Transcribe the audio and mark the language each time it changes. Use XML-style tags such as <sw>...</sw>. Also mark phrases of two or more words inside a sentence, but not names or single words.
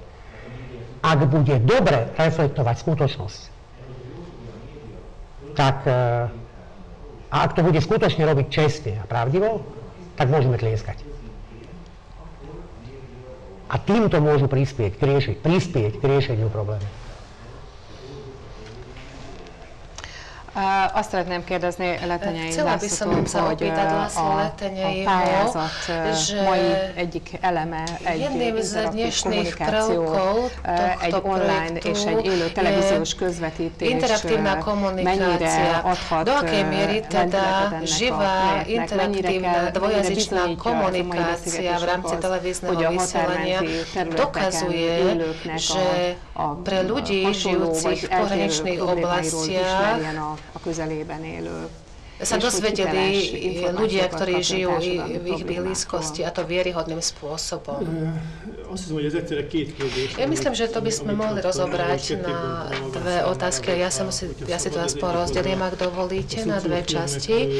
<sk>Ak bude dobre reflektovať skutočnosť, tak a ak to bude skutočne robiť čestne a pravdivo, tak môžeme tlieskať. A týmto môžu prispieť k riešeniu problému.</sk> <hu>Azt szeretném kérdezni Letenyei Lászlótól, hogy a pályázat mai egyik eleme egy interaktív kommunikáció, egy online és egy élő televíziós közvetítés mennyire adhat lendületet ennek a projektnek, mennyire bizonyítja ez a mai beszélgetés azt, hogy a határmenti területeken élőknek a hasonló vagy eltérő problémáiról ismerjen a közelében élő</hu> <sk>sa dozvedeli ľudia, ktorí žijú v ich blízkosti, a to vieryhodným spôsobom. Ja myslím, že to by sme mohli rozobrať na dve otázky. Ja si to aspoň rozdelím, ak dovolíte, na dve časti.</sk>